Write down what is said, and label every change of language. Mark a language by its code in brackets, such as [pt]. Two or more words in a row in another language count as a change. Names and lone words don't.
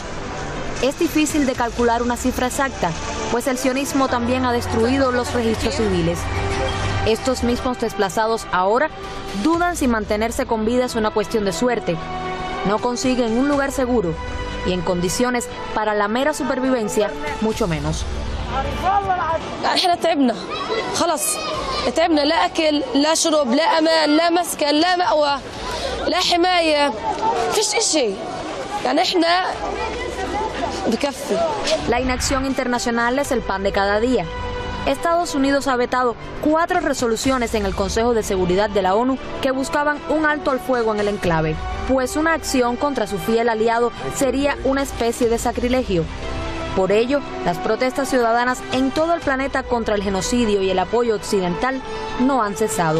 [es] Es difícil de calcular una cifra exacta, pues el sionismo también ha destruido los registros civiles. Estos mismos desplazados ahora dudan si mantenerse con vida es una cuestión de suerte. No consiguen un lugar seguro y en condiciones para la mera supervivencia, mucho menos. [ar] احنا تعبنا خلاص تعبنا لا اكل لا شرب لا امان لا مسكن لا مأوى لا حمايه فيش اشي يعني احنا بكفي. [es] La inacción internacional es el pan de cada día. Estados Unidos ha vetado 4 resoluciones en el Consejo de Seguridad de la ONU que buscaban un alto al fuego en el enclave, pues una acción contra su fiel aliado sería una especie de sacrilegio. Por ello, las protestas ciudadanas en todo el planeta contra el genocidio y el apoyo occidental no han cesado.